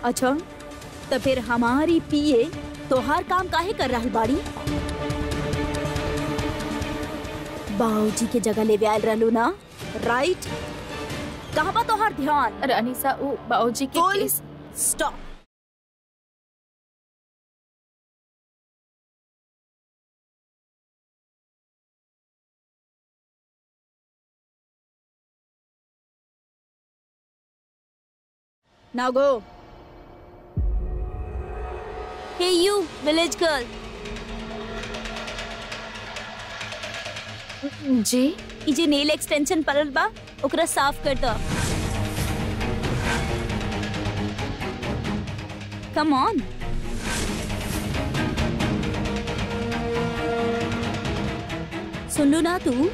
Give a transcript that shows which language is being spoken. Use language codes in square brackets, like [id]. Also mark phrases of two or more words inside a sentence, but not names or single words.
[bho] अच्छा, तो फिर हमारी पीए तोहार काम काहे कर रहल बाड़ी? बाबूजी के जगह ले आयल रहलू ना, राइट? कहाँ बा तोहार ध्यान? रानी साहब, वो बाबूजी के केस। [en] स्टॉप। Now go. Hey you, village girl. [bho] जी ई जे नेल एक्सटेंशन परल बा ओकरा साफ कर दो। [en] Come on. [bho] सुन लू ना तू?